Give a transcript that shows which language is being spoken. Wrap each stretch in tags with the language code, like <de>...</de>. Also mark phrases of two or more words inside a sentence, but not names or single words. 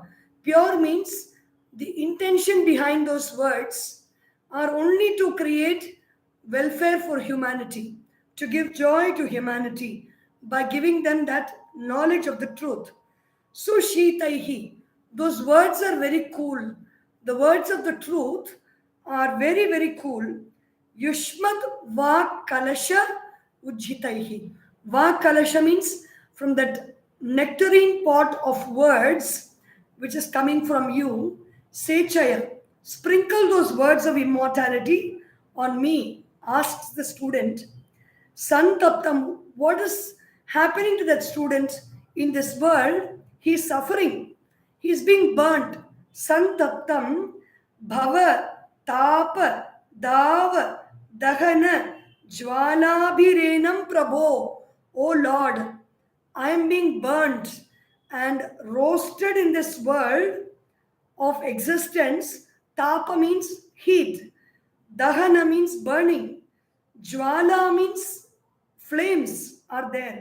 <en>Pure means the intention behind those words are only to create welfare for humanity, to give joy to humanity by giving them that knowledge of the truth. Sushitaihi. Those words are very cool. The words of the truth are very, very cool.</en> <sa>Yushmat va kalasha ujjitaihi. Va kalasha</sa> <en>means from that nectarine pot of words which is coming from you. Sechaya. Sprinkle those words of immortality on me, asks the student. Santaptam, what is happening to that student in this world? He is suffering. He is being burnt.</en> <sa>Santaptam, bhava, tapa, dava, dahana, jwalabhirenam prabho.</sa> <en>O Lord, I am being burnt and roasted in this world of existence. Tapa means heat. Dahana means burning. Jwala means flames are there.</en>